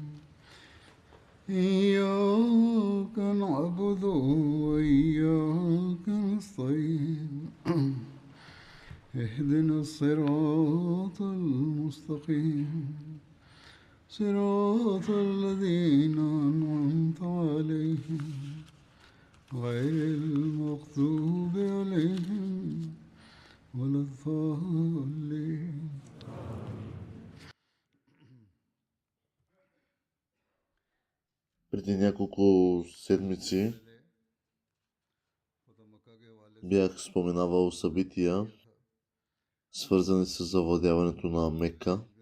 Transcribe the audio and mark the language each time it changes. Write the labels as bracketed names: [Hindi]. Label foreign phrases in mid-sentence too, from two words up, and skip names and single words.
[Arabic] إياك نعبد وإياك نستعين اهدنا الصراط المستقيم صراط الذين أنعمت عليهم غير المغضوب عليهم ولا الضالين. [Bulgarian] Преди няколко седмици бях споменавал събития, свързани с завладяването на Мека.